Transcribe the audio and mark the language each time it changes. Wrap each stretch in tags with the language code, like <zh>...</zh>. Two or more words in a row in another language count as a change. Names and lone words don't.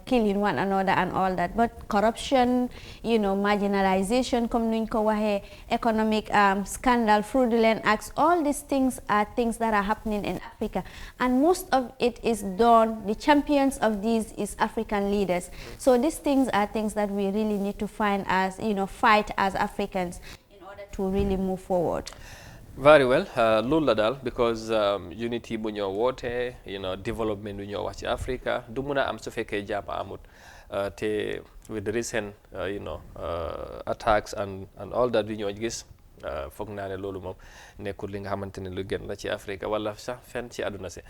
<en>killing one another and all that but corruption marginalization</en> <wo>comme nuñ ko waxee</wo> <en>economic scandal fraudulent acts all these things are things that are happening in Africa and most of it is done the champions of these is African leaders so these things are things that we really need to find as fight as Africans to really move forward. Very well</en> <wo>loolu la daal because unity bu ñoo woote development bu ñoo wax ci Africa du mun a am su fekkee jàmm amut te</wo> <en>with the recent attacks and all that</en> <wo>du ñoo gis foog naa ne loolu moom nekkul li nga xamante ne lu gën la ci Africa wala sax fenn ci àdduna si</wo>